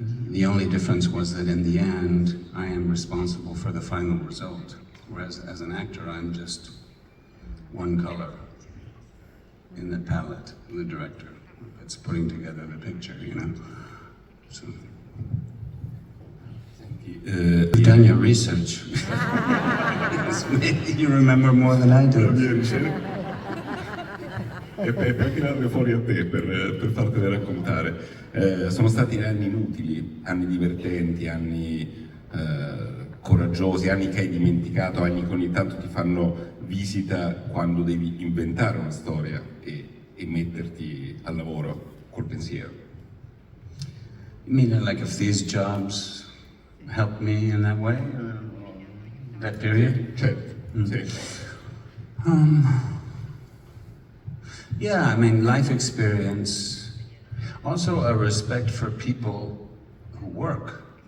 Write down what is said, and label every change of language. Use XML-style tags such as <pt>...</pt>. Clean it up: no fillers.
<en>The only difference was that in the end, I am responsible for the final result, whereas as an actor, I'm just one color in the palette of the director that's putting together the picture, you know. So, you've done your research. Maybe you remember more than I do.</en> <it>E per tirarle fuori a te, per fartele raccontare. Sono stati anni inutili, anni divertenti, anni coraggiosi, anni che hai dimenticato, anni che ogni tanto ti fanno visita quando devi inventare una storia e metterti al lavoro col pensiero.</it> <en>You mean like if these jobs helped me in that way, or that period?</en> <it>Certo, sì.</it> <en>Yeah, I mean, life experience, also a respect for people who work.</en>